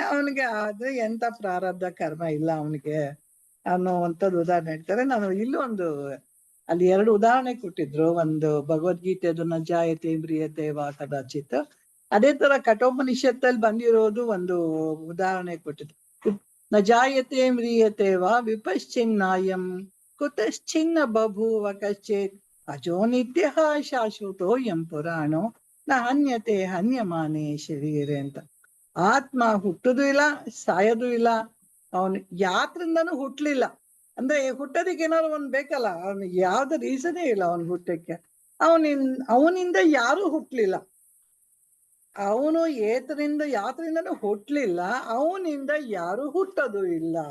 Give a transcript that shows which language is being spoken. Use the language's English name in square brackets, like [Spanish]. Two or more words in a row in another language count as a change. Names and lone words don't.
[Kannada] ಅವನಿಗೆ ಆದ್ರೆ ಎಂತ ಪ್ರಾರಬ್ಧ ಕರ್ಮ ಇಲ್ಲ ಅವನಿಗೆ ಅನ್ನೋವಂಥದ್ದು ಉದಾಹರಣೆ ಹೇಳ್ತಾರೆ. ನಾನು ಇಲ್ಲೂ ಅಲ್ಲಿ 2 ಉದಾಹರಣೆ ಕೊಟ್ಟಿದ್ರು. ಒಂದು ಭಗವದ್ಗೀತೆದು [Sanskrit] ನ ಜಾಯತೆ ಮ್ರಿಯತೆ ವಾ ಕದಾಚಿತ್, [Kannada] ಅದೇ ತರ ಕಠೋಪನಿಷತ್ತಲ್ಲಿ ಬಂದಿರೋದು ಒಂದು ಉದಾಹರಣೆ ಕೊಟ್ಟಿದ್ರು. [Sanskrit] ನ ಜಾಯತೆ ಮ್ರಿಯತೆ ವಾ ವಿಪಶ್ಚಿನ್ನಾಯಂ ಕುತಶ್ಚಿನ್ನ ಬಭೂವ ಕಶ್ಚಿತ್ ಅಜೋ ನಿತ್ಯ ಶಾಶ್ವತೋ ಯಂ ಪುರಾಣೋ ನ ಹನ್ಯತೆ ಹನ್ಯಮಾನೆ ಶರೀರೆ ಅಂತ. [Kannada] ಆತ್ಮ ಹುಟ್ಟುದು ಇಲ್ಲ, ಸಾಯೋದು ಇಲ್ಲ. ಅವನು ಯಾತ್ರಿಂದನೂ ಹುಟ್ಲಿಲ್ಲ. ಅಂದ್ರೆ ಹುಟ್ಟೋದಿಕ್ಕೆ ಏನಾದ್ರು ಒಂದ್ ಬೇಕಲ್ಲ, ಅವನಿಗೆ ಯಾವ್ದು ರೀಸನೇ ಇಲ್ಲ ಅವನ್ ಹುಟ್ಟಕ್ಕೆ. ಅವನಿಂದ ಯಾರು ಹುಟ್ಲಿಲ್ಲ, ಅವನು ಯಾತ್ರಿಂದನೂ ಹುಟ್ಲಿಲ್ಲ, ಅವನಿಂದ ಯಾರು ಹುಟ್ಟೋದು ಇಲ್ಲ.